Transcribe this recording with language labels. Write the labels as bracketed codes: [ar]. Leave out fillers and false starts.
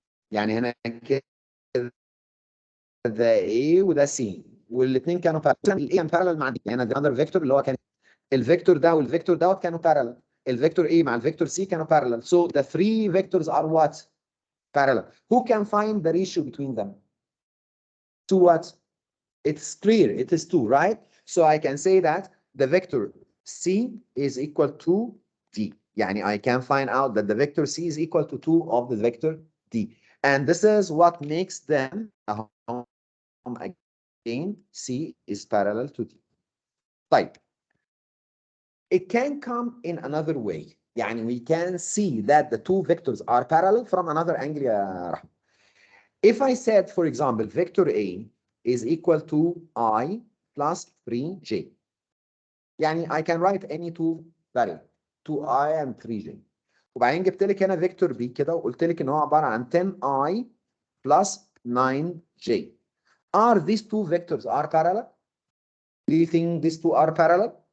[ar] يعني هنا كده ده A وده C والاثنين كانوا parallel. ال A كان parallel مع دي. يعني هنا another vector اللي هو كان الفيكتور ده والفيكتور دوت كانوا parallel. الفيكتور A مع الفيكتور C كانوا parallel. [en] So the three vectors are what? Parallel. Who can find the ratio between them? To what? It's clear. It is 2, right? So I can say that the vector C is equal to D. يعني I can find out that the vector C is equal to 2 of the vector D. And this is what makes them, again, C is parallel to D. [ar] طيب. [en] It can come in another way. [ar] يعني [en] we can see that the two vectors are parallel from another angle يا رحمة. If I said, for example, vector A is equal to I plus 3J. يعني I can write any two variables 2I and 3J. [ar] وبعدين جبت لك هنا فيكتور B كده وقلت لك ان هو عباره عن [en] 10I plus 9J. Are these two vectors are parallel? Do you think these two are parallel?